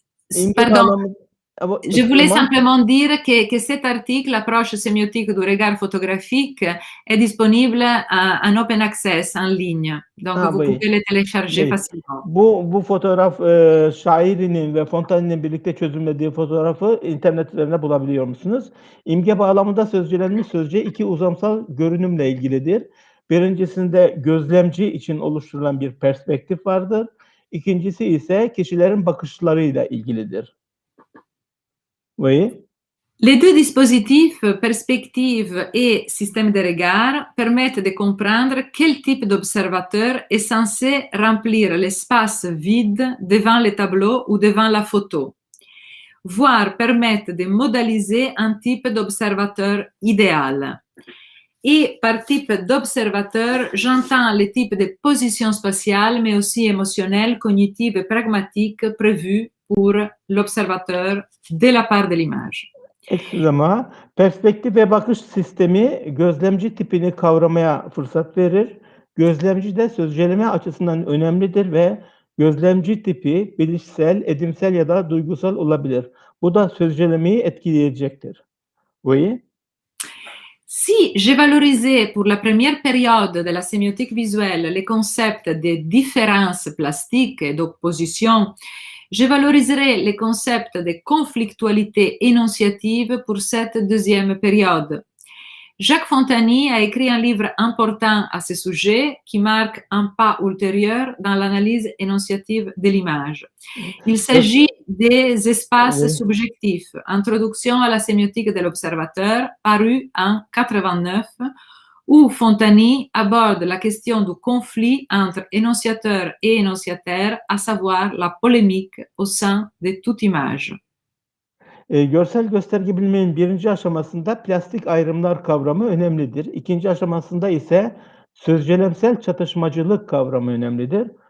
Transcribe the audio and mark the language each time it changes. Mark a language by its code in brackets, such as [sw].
[fr] Je voulais simplement dire que cet article, l'approche sémiotique du regard photographique, est disponible en open access, en ligne. Donc, vous pouvez le télécharger facilement. [tr] Bu fotoğraf Şairi'nin ve Fontani'nin birlikte çözümlediği fotoğrafı internet üzerinde bulabiliyor musunuz? İmge bağlamında sözcelenmiş sözce iki uzamsal görünümle ilgilidir. Birincisinde gözlemci için oluşturulan bir perspektif vardır. İkincisi ise kişilerin bakışlarıyla ilgilidir. [fr] Oui. Les deux dispositifs, perspective et système de regard, permettent de comprendre quel type d'observateur est censé remplir l'espace vide devant le tableau ou devant la photo, voire permettent de modéliser un type d'observateur idéal. Et par type d'observateur, j'entends les types de positions spatiales, mais aussi émotionnelles, cognitives et pragmatiques prévues pour l'observateur de la part de l'image. Excusez-moi. [tr] Perspektif ve bakış sistemi gözlemci tipini kavramaya fırsat verir. Gözlemci de sözceleme açısından önemlidir ve gözlemci tipi bilişsel, edimsel ya da duygusal olabilir. Bu da sözcelemeyi etkileyecektir. [fr] Oui. Si j'ai valorisé pour la première période de la sémiotique visuelle les concepts de différence plastique et d'opposition, je valoriserai les concepts de conflictualité énonciative pour cette deuxième période. Jacques Fontany a écrit un livre important à ce sujet qui marque un pas ultérieur dans l'analyse énonciative de l'image. Il s'agit des espaces Oui. subjectifs, Introduction à la sémiotique de l'observateur, paru en 89, où Fontany aborde la question du conflit entre énonciateur et énonciataire, à savoir la polémique au sein de toute image. [tr] Görsel gösterge biliminin birinci aşamasında plastik ayrımlar kavramı önemlidir. İkinci aşamasında ise sözcelemsel çatışmacılık kavramı önemlidir.